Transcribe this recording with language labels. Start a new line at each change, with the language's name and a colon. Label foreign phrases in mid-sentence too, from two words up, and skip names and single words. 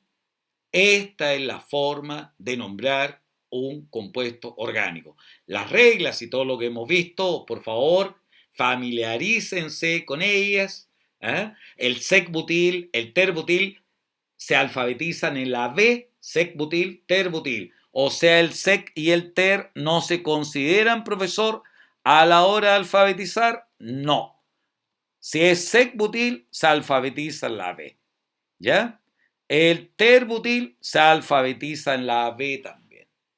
Spanish: Esta es la forma de nombrar un compuesto orgánico. Las reglas y todo lo que hemos visto, por favor, familiarícense con ellas. El sec-butil, el ter-butil se alfabetizan en la B, sec-butil, ter-butil. O sea, el sec y el ter no se consideran, profesor, a la hora de alfabetizar. No. Si es sec-butil, se alfabetiza en la B. ¿Ya? El ter-butil se alfabetiza en la B también.